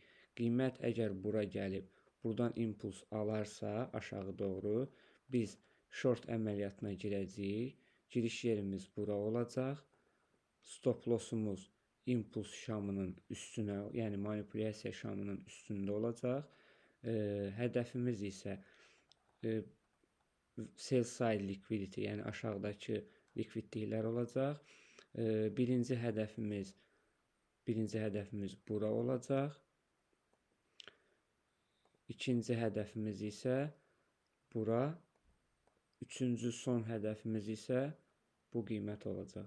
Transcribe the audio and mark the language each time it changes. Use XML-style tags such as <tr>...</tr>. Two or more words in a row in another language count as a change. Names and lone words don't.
<az>Qiymət əgər bura gəlib, buradan impuls alarsa aşağı doğru biz short əməliyyatına girəcəyik. Giriş yerimiz bura olacaq. Stop lossumuz impuls şamının üstünə, yəni manipulyasiya şamının üstündə olacaq. Hədəfimiz isə</az> <en>sell side liquidity,</en> <az>yəni aşağıdakı likvidliklər olacaq. Birinci hədəfimiz bura olacaq. İkinci hədəfimiz isə bura. Üçüncü son hədəfimiz isə bu qiymət olacaq.</az>